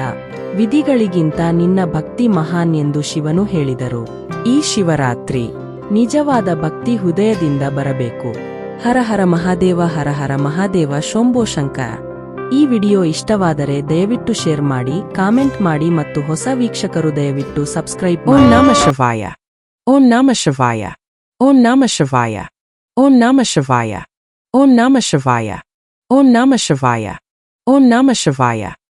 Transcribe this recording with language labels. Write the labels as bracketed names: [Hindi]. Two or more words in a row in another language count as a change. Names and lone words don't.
[Kannada] ವಿಧಿಗಳಿಗಿಂತ ನಿನ್ನ ಭಕ್ತಿ ಮಹಾನ್ ಎಂದು ಶಿವನು ಹೇಳಿದರು. ಈ ಶಿವರಾತ್ರಿ ನಿಜವಾದ ಭಕ್ತಿ ಹೃದಯದಿಂದ ಬರಬೇಕು. [Sanskrit] ಹರ ಹರ ಮಹಾದೇವ, ಹರ ಹರ ಮಹಾದೇವ, ಶಂಭೋ ಶಂಕರ. [Kannada] ಈ ವಿಡಿಯೋ ಇಷ್ಟವಾದರೆ ದಯವಿಟ್ಟು ಶೇರ್ ಮಾಡಿ, ಕಾಮೆಂಟ್ ಮಾಡಿ ಮತ್ತು ಹೊಸ ವೀಕ್ಷಕರು ದಯವಿಟ್ಟು ಸಬ್ಸ್ಕ್ರೈಬ್ ಮಾಡಿ. [Sanskrit] ಓಂ ನಮಃ ಶಿವಾಯ. ಓಂ ನಮಃ ಶಿವಾಯ. ಓಂ ನಮಃ ಶಿವಾಯ. ಓಂ ನಮಃ ಶಿವಾಯ. ಓಂ ನಮಃ ಶಿವಾಯ. ಓಂ ನಮಃ ಶಿವಾಯ. ಓಂ ನಮಃ ಶಿವಾಯ.